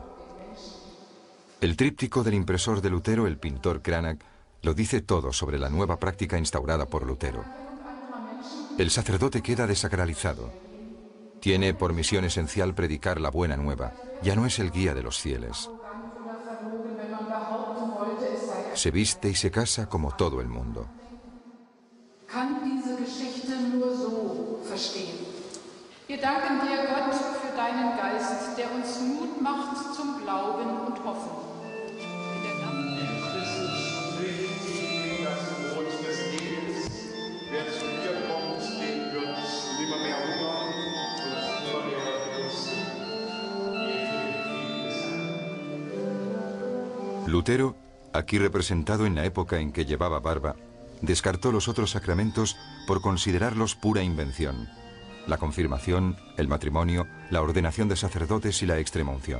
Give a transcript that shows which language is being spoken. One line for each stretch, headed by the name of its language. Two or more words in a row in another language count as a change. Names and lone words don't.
Spanish: El tríptico del impresor de Lutero, el pintor Cranach, lo dice todo sobre la nueva práctica instaurada por Lutero. El sacerdote queda desacralizado. Tiene por misión esencial predicar la buena nueva. Ya no es el guía de los fieles. Se viste y se casa como todo el mundo.
German: Kann diese Geschichte nur so verstehen. Wir danken dir, Gott, für deinen Geist, der uns Mut macht zum Glauben und Hoffen. In der Namen Christus predigt sie das Brot des Lebens. Wer zu dir kommt, den wird nimmer mehr hungern und nimmer mehr dürsten.
Spanish: Lutero, aquí representado en la época en que llevaba barba, descartó los otros sacramentos por considerarlos pura invención: la confirmación, el matrimonio, la ordenación de sacerdotes y la extremunción.